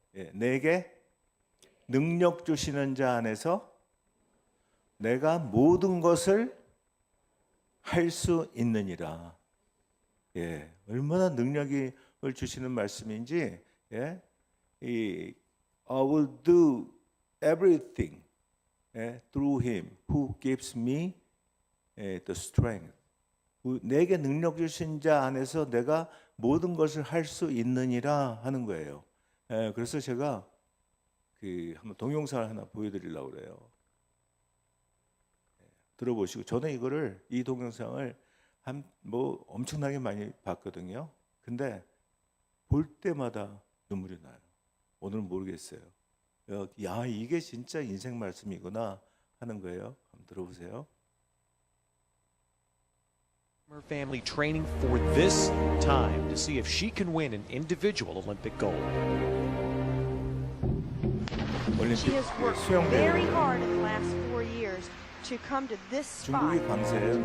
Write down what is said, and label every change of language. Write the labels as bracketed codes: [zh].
[ko] 예, 내게 능력 주시는 자 안에서 내가 모든 것을 할 수 있느니라. 예, 얼마나 능력을 주시는 말씀인지. [en] 예, I will do everything through Him who gives me the strength. [ko] 내게 능력 주신 자 안에서 내가 모든 것을 할 수 있느니라 하는 거예요. 그래서 제가 한번 동영상을 하나 보여드리려고 그래요. 들어보시고, 저는 이 동영상을 뭐 엄청나게 많이 봤거든요. 근데 볼 때마다 눈물이 나요. 오늘은 모르겠어요. 야, 이게 진짜 인생 말씀이구나 하는 거예요. 한번 들어보세요. [en] Family training for this time to see if she can win an individual Olympic gold. She has worked very hard in the last 4 years to come to this spot [ko] 중국이 강세예요.